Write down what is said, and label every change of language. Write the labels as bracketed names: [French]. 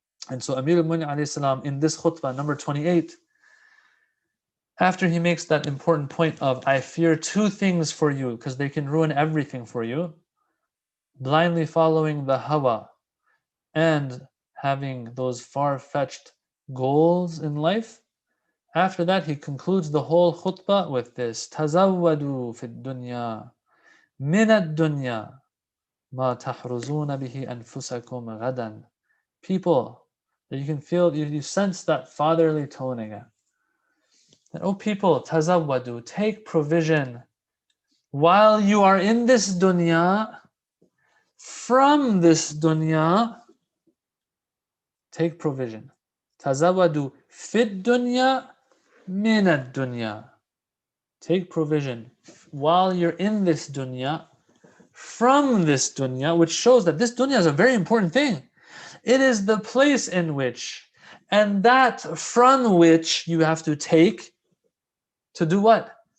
[English] And so Amir al-Mu'mineen in this khutbah, number 28, after he makes that important point of, I fear two things for you because they can ruin everything for you, blindly following the hawa and having those far-fetched goals in life. After that, he concludes the whole khutbah with this: [Arabic] تزودوا في الدنيا من الدنيا ما تحرزون به أنفسكم غدا. [English] People, that you can feel, you sense that fatherly tone again. And, oh people, تزودوا, take provision while you are in this dunya, from this dunya. Take provision. [Arabic] تزودوا في الدنيا من الدنيا. [English] Take provision while you're in this dunya, from this dunya, which shows that this dunya is a very important thing. It is the place in which, and that from which, you have to take to do what?